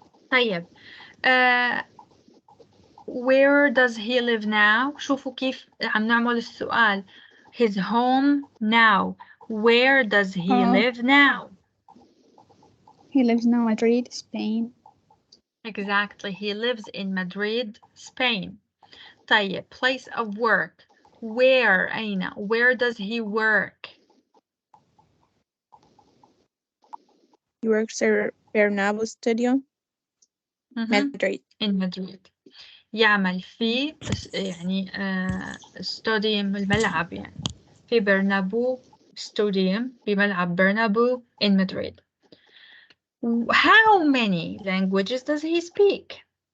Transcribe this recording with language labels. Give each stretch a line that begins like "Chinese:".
English: طيب where does he live now?
Arabic: شوفوا كيف عم نعمل السؤال.
English: His home now. Where does he live now? He lives in Madrid, Spain. Exactly. He lives in Madrid, Spain. طيب place of work. Where
Arabic: أين?
English: Where does he work? He works at Bernabeu Stadium, Madrid. In Madrid.
Arabic: يعمل في يعني stadium الملعب يعني في برنابو stadium بملعب برنابو
English: in Madrid. How many languages does he speak?